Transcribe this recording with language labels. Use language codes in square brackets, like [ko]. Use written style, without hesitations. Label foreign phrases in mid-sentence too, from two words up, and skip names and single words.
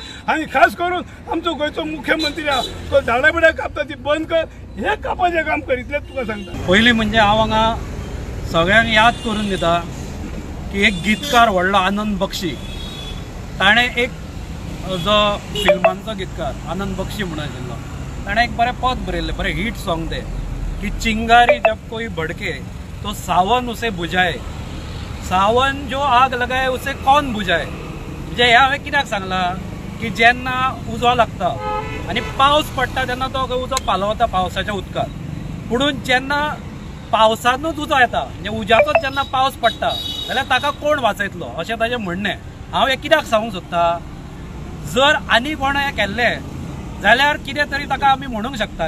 [kok] आनी खास करून आमचो गोंयचो मुख्यमंत्री आहा तो झाडां बिडां कापता ती बंद कर, हे कापाचें काम कर, इतलेंच तुका सांगता. पयलीं म्हणजे हांव हांगा सगळ्यांक याद करून दिता की एक गीतकार व्हडलो आनंद बक्षी, ताणें एक जो फिल्मांचो गीतकार आनंद बक्षी म्हणून आशिल्लो, ताणें एक बरें पद बरयल्लें, बरें [en] hit song [kok] तें की [hi] चिंगारी जब कोई भड़के तो सावन उसे बुझाए, सावन जो आग लगाए उसे कौन बुझाए. [kok] म्हणजे हे हांवें कित्याक सांगलां की जेन्ना उजो लागता आनी पावस पडटा तेन्ना तो उजो पालवता पावसाच्या उदकांत, पुणून जेन्ना पावसानूच उजो येता म्हणजे उज्याचोच जेन्ना पावस पडटा जाल्यार ताका कोण वाचयतलो अशें ताचें म्हणणें. हांव हें कित्याक सांगूंक सोदतां, जर आनी कोण हें केल्लें जाल्यार कितें तरी ताका आमी म्हणूंक शकताले.